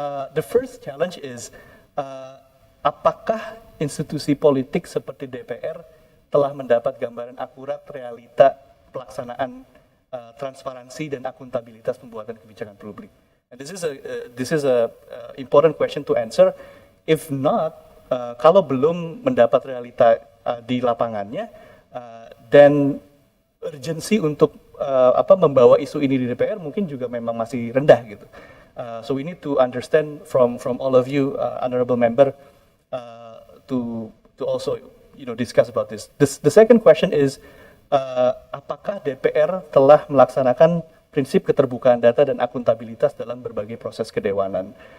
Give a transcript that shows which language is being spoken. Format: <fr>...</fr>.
<en>The first challenge is,</en> <id>apakah institusi politik seperti DPR telah mendapat gambaran akurat realita pelaksanaan transparansi dan akuntabilitas pembuatan kebijakan publik?</id> <en>And this is a important question to answer. If not,</en> <id>kalau belum mendapat realita di lapangannya, dan urgensi untuk membawa isu ini di DPR mungkin juga memang masih rendah gitu.</id> <en>So we need to understand from all of you, honorable member, to also discuss about this. The second question is,</en> <id>apakah DPR telah melaksanakan prinsip keterbukaan data dan akuntabilitas dalam berbagai proses kedewanan?</id>